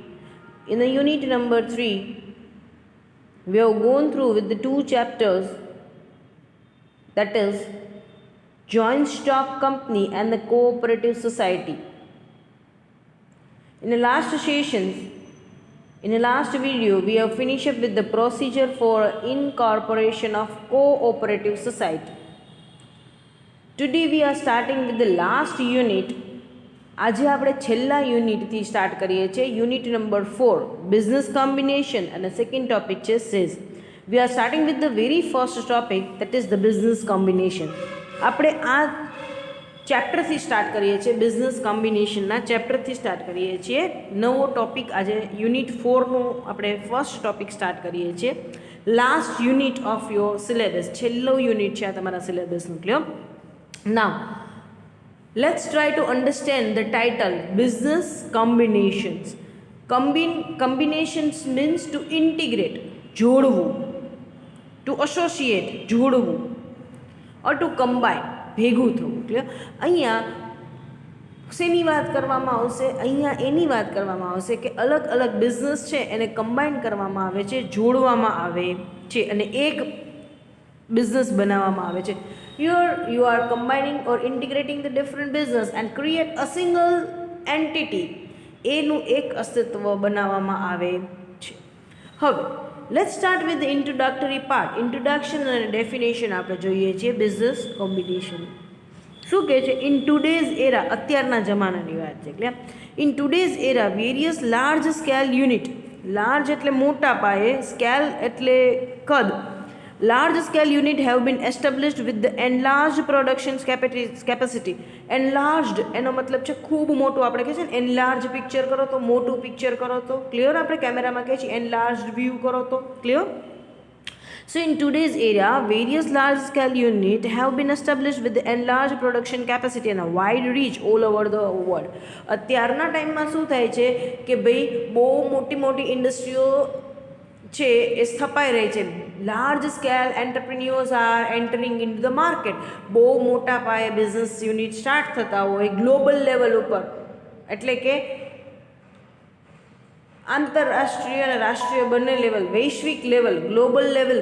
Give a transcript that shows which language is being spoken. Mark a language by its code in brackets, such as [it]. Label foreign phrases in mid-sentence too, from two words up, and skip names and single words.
[en] In the unit number 3, we have gone through with the two chapters, that is joint stock company and the cooperative society. In the last sessions, in the last video, we have finished up with the procedure for incorporation of cooperative society. Today we are starting with the last unit. [gu] આજે આપણે છેલ્લા યુનિટથી સ્ટાર્ટ કરીએ છીએ, યુનિટ નંબર 4, [en] business combination, [gu] અને [en] second topic [gu] છે સેઝ. [en] We are starting with the very first topic, that is the business combination. [gu] આપણે આ ચેપ્ટરથી સ્ટાર્ટ કરીએ છીએ, બિઝનેસ કોમ્બિનેશનના ચેપ્ટરથી સ્ટાર્ટ કરીએ છીએ. નવો ટોપિક આજે યુનિટ 4નું આપણે [en] first topic [gu] સ્ટાર્ટ કરીએ છીએ. [en] last unit of your syllabus, [gu] છેલ્લો યુનિટ છે આ તમારા સિલેબસનું. ક્લિયર? [en] નાઉ let's try to understand the title business combinations. Combinations means to integrate, જોડવું, to associate, જોડવું, or to combine, [gu] ભેગું થવું. ક્લિયર? અહીંયા શેની વાત કરવામાં આવશે? અહીંયા એની વાત કરવામાં આવશે કે અલગ અલગ બિઝનેસ છે એને કમ્બાઈન કરવામાં આવે છે, જોડવામાં આવે છે અને એક બિઝનેસ બનાવવામાં આવે છે. [en] Here you are combining or integrating the different business and create a single entity. [gu] એનું એક અસ્તિત્વ બનાવવામાં આવે છે. [en] હવે let's start with the introductory part. [gu] Introduction અને definition આપણે જોઈએ છીએ [en] business combination. [gu] શું કહે છે? [en] In today's era, [gu] અત્યારના જમાનાની વાત છે. [en] એટલે in today's era various large scale unit, large [gu] એટલે મોટા પાયે, [en] scale એટલે કદ, large scale unit have been established with the enlarged production capacity. [gu] enlarged એનો મતલબ છે ખૂબ મોટું. આપણે કહે છે ને enlarge પિક્ચર કરો તો, મોટું પિક્ચર કરો તો. ક્લિયર? આપણે કેમેરામાં કહે છે enlarged વ્યૂ કરો તો. ક્લિયર? [en] So in today's era, various large scale unit have been established with the enlarged production capacity and a wide reach all over the world. [gu] અત્યારના ટાઈમમાં શું થાય છે કે ભાઈ બહુ મોટી મોટી ઇન્ડસ્ટ્રીઓ છે એ સ્થપાઈ રહી છે. [en] large scale entrepreneurs are entering in the market. [gu] બહુ મોટા પાયે [en] business unit [gu] સ્ટાર્ટ થતા હોય [en] global level [gu] ઉપર, એટલે કે આંતરરાષ્ટ્રીય અને રાષ્ટ્રીય બંને લેવલ, વૈશ્વિક લેવલ, [en] global level.